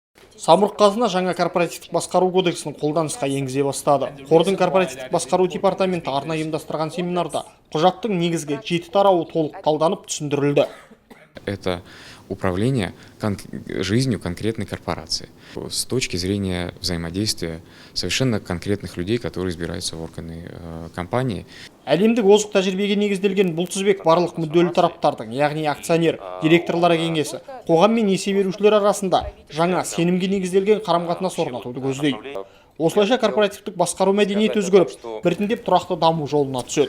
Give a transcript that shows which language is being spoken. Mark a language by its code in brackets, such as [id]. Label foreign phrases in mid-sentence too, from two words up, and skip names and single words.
[kk] Самұрық-қазына жаңа корпоративтік басқару кодексін қолданысқа енгізе бастады. Қордың корпоративтік басқару департаменті арнайы ұйымдастырған семинарда құжаттың негізгі 7 тарауы толық талданып түсіндірілді. [ru] Это управление жизнью конкретной корпорации с точки зрения взаимодействия совершенно конкретных людей, которые избираются в органы компании. [kk] Әлемдік озық тәжірибеге негізделген бұл тізбек барлық мүдделі тараптардың, яғни акционер, директорлар кеңесі, қоғам мен несие берушілер арасында жаңа сенімге негізделген қарым-қатынас орнатуды көздейді. Осылайша корпоративтік басқару мәдениеті өзгеріп, біртіндеп тұрақты даму жолына түседі.